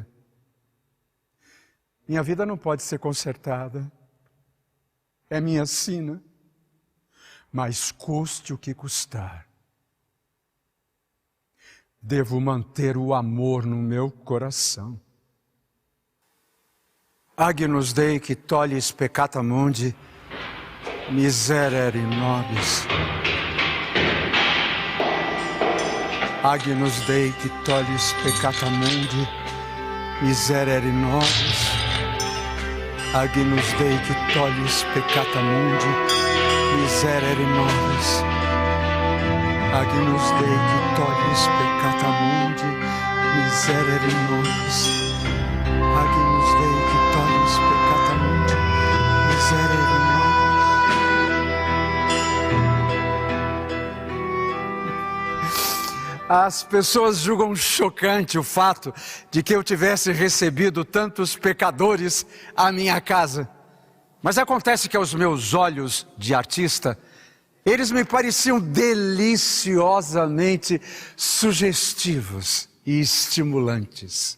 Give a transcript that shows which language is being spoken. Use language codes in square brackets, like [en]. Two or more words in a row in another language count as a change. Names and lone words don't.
[pt] Minha vida não pode ser consertada. É minha sina, mas custe o que custar. Devo manter o amor no meu coração. [la] Agnus Dei que tollis peccata mundi, miserere nobis. Agnus Dei que tollis peccata mundi, miserere nobis. Agnus Dei que tollis peccata mundi, miserere nobis. Agnus Dei que tollis peccata mundi, miserere nobis. Agnus Dei que tollis peccata mundi, miserere nobis. [pt] As pessoas julgam chocante o fato de que eu tivesse recebido tantos pecadores à minha casa. Mas acontece que aos meus olhos de artista, eles me pareciam deliciosamente sugestivos e estimulantes.